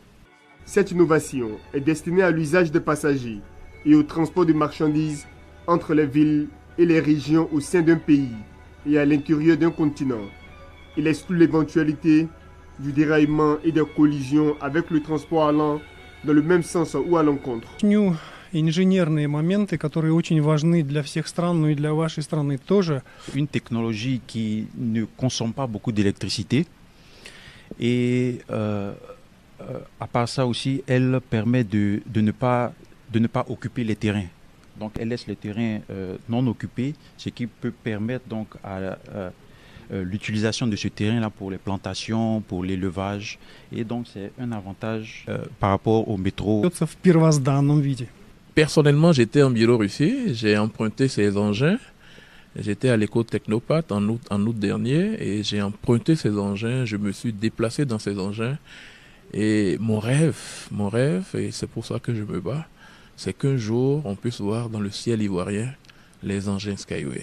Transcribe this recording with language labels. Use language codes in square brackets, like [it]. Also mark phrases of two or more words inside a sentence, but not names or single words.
[fr] Cette innovation est destinée à l'usage des passagers et au transport de marchandises entre les villes et les régions au sein d'un pays et à l'intérieur d'un continent. Il exclut l'éventualité du déraillement et des collisions avec le transport allant dans le même sens ou à l'encontre. [ru] Инженерные моменты, которые очень важны для всех стран, но и для вашей страны тоже. [fr] Une technologie qui ne consomme pas beaucoup d'électricité et à part ça aussi, elle permet de ne pas occuper les terrains. Donc elle laisse les terrains non occupés, ce qui peut permettre donc à l'utilisation de ce terrain-là pour les plantations, pour l'élevage. Et donc c'est un avantage par rapport au métro. [ru] В первозданном виде. [fr] Personnellement, j'étais en Biélorussie, j'ai emprunté ces engins. J'étais à l'école Technopat en août dernier et j'ai emprunté ces engins, je me suis déplacé dans ces engins. Et mon rêve, et c'est pour ça que je me bats, c'est qu'un jour on puisse voir dans le ciel ivoirien les engins Skyway.